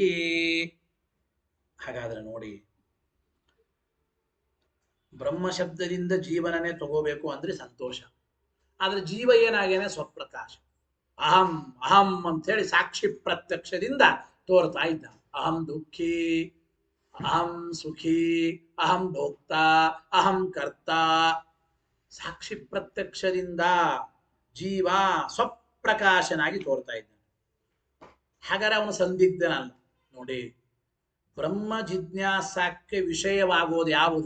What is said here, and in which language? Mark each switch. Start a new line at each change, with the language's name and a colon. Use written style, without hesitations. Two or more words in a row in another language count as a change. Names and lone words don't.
Kannada: ಹಾಗಾದ್ರೆ ನೋಡಿ, ಬ್ರಹ್ಮ ಶಬ್ದದಿಂದ ಜೀವನನೇ ತಗೋಬೇಕು ಅಂದ್ರೆ ಸಂತೋಷ. ಆದ್ರೆ ಜೀವ ಏನಾಗೇನೆ ಸ್ವಪ್ರಕಾಶ. ಅಹಂ ಅಹಂ ಅಂತ ಹೇಳಿ ಸಾಕ್ಷಿ ಪ್ರತ್ಯಕ್ಷದಿಂದ ತೋರ್ತಾ ಇದ್ದ.
Sanskrit: ಅಹಂ ದುಃಖಿ, ಅಹಂ ಸುಖಿ, ಅಹಂ ಭೋಕ್ತ, ಅಹಂ ಕರ್ತ.
Kannada: ಸಾಕ್ಷಿ ಪ್ರತ್ಯಕ್ಷದಿಂದ ಜೀವ ಸ್ವಪ್ರಕಾಶನಾಗಿ ತೋರ್ತಾ ಇದ್ದ. ಹಾಗಾದ್ರೆ ಅವನು ಸಂದಿಗ್ಧನಲ್ಲ. ನೋಡಿ, ಬ್ರಹ್ಮ ಜಿಜ್ಞಾಸಕ್ಕೆ ವಿಷಯವಾಗುವುದು ಯಾವುದು?